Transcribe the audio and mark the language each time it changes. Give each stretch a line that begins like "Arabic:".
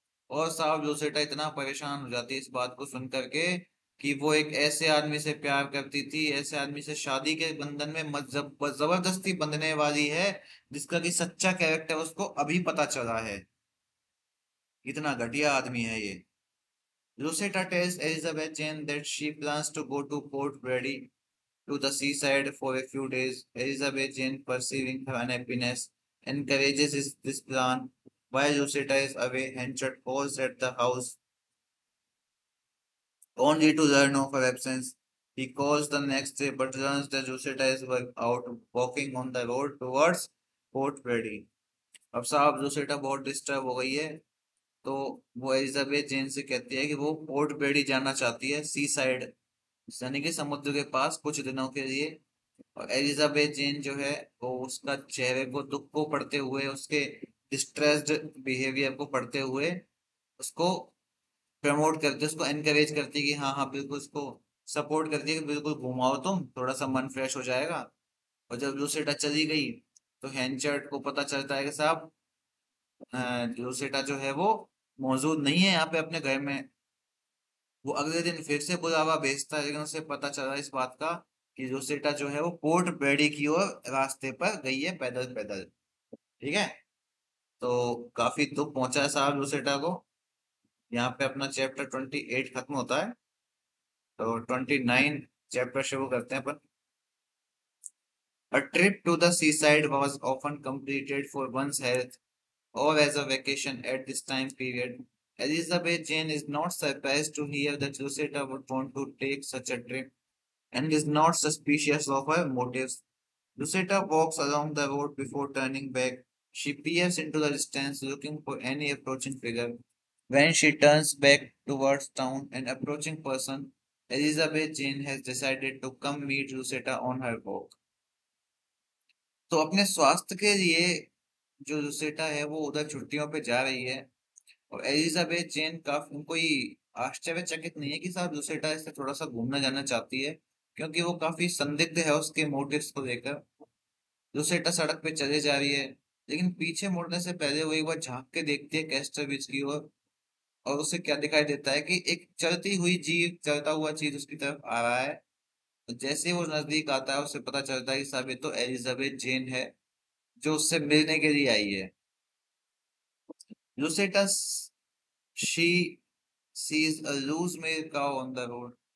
Hindi: और साहब लूसेटा इतना परेशान हो जाती है इस बात को सुन करके कि वो एक ऐसे आदमी से प्यार करती थी, ऐसे आदमी से शादी के बंधन में जबरदस्ती बंधने वाली है, जिसका कि सच्चा कैरेक्टर उसको अभी पता चला है। इतना घटिया आदमी है ये।
English: Lucetta tells Elizabeth Jane that she plans to go to Port Brady to the seaside for a few days. Elizabeth Jane, perceiving her unhappiness, encourages this plan. While Lucetta is away, Henchard calls at the house only to learn of her absence. He calls the next day but learns that Lucetta is out walking on the road towards Port Brady.
Hindi: अब साहब लूसेटा बहुत disturb हो गई है, तो वो Elizabeth जेन से कहती है कि वो पोर्ट ब्लेडी जाना चाहती है,
English: sea side,
Hindi: यानी कि समुद्र के पास कुछ दिनों के लिए। और एलिजाबेथ जेन जो है वो उसका चेहरे को, दुख को पढ़ते हुए, उसके
English: distressed behaviour
Hindi: को पढ़ते हुए उसको प्रमोट करती है, उसको एनकरेज करती है कि हाँ हाँ बिल्कुल, उसको सपोर्ट करती है कि बिल्कुल घुमाओ, तुम थोड़ा सा मन फ्रेश हो जाएगा। और जब लूसेटा चली गई तो हैंचर्ड को पता चलता है कि साहब लूसेटा जो है वो मौजूद नहीं है यहाँ पे अपने घर में। वो अगले दिन फिर से बुलावा भेजता है, लेकिन उसे पता चला इस बात का कि जोसेटा जो है वो पोर्ट ब्लेडी की ओर रास्ते पर गई है, पैदल पैदल। ठीक है। तो काफी दुख पहुंचा है साहब जोसेटा को। यहाँ पे अपना चैप्टर 28 खत्म होता है। तो 29 चैप्टर शुरू करते हैं अपन।
English: A trip to the seaside was often completed for one's health or as a vacation at this time period. Elizabeth Jane is not surprised to hear that Lucetta would want to take such a trip, and is not suspicious of her motives. Lucetta walks along the road before turning back. She peers into the distance, looking for any approaching figure. When she turns back towards town, an approaching person, Elizabeth Jane has decided to come meet Lucetta on her walk.
Hindi: तो अपने स्वास्थ्य के लिए जो लुसेटा है वो उधर छुट्टियों पे जा रही है। और एलिजाबेथ जेन काफी, कोई आश्चर्यचकित नहीं है कि साहब लुसेटा इससे थोड़ा सा घूमना जाना चाहती है, क्योंकि वो काफी संदिग्ध है उसके मोटिव्स को लेकर। लुसेटा सड़क पे चले जा रही है, लेकिन पीछे मुड़ने से पहले वो एक बार झांक के देखती है कैस्टर बीच की ओर। और उसे क्या दिखाई देता है कि एक चलती हुई जीव, चलता हुआ चीज उसकी तरफ आ रहा है। तो जैसे ही वो नजदीक आता है उसे पता चलता है कि साहब ये तो एलिजाबेथ जेन है, जो उससे मिलने के लिए आई है।
English: Lucetta she sees a loose male cow on the road.